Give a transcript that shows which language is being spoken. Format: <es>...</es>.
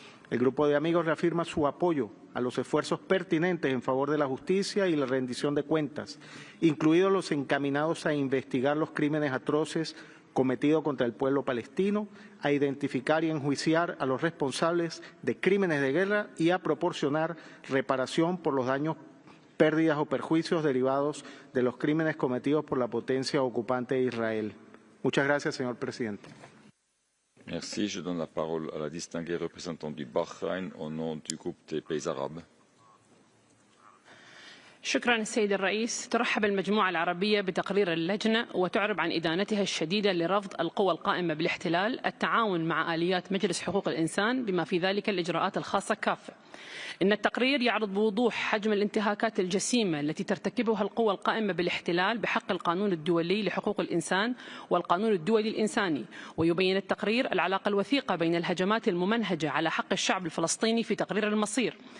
<es>El Grupo de Amigos reafirma su apoyo a los esfuerzos pertinentes en favor de la justicia y la rendición de cuentas, incluidos los encaminados a investigar los crímenes atroces cometido contra el pueblo palestino, a identificar y enjuiciar a los responsables de crímenes de guerra y a proporcionar reparación por los daños, pérdidas o perjuicios derivados de los crímenes cometidos por la potencia ocupante de Israel. Muchas gracias, señor presidente.</es> <fr>Merci. Je donne la parole à la distinguée représentante du Bahreïn au nom du groupe des pays arabes.</fr> <ar>شكرا السيد الرئيس. ترحب المجموعة العربية بتقرير اللجنة وتعرب عن إدانتها الشديدة لرفض القوى القائمة بالاحتلال التعاون مع آليات مجلس حقوق الإنسان بما في ذلك الإجراءات الخاصة كافة. إن التقرير يعرض بوضوح حجم الانتهاكات الجسيمة التي ترتكبها القوى القائمة بالاحتلال بحق القانون الدولي لحقوق الإنسان والقانون الدولي الإنساني، ويبين التقرير العلاقة الوثيقة بين الهجمات الممنهجة على حق الشعب الفلسطيني في تقرير المصير.</ar>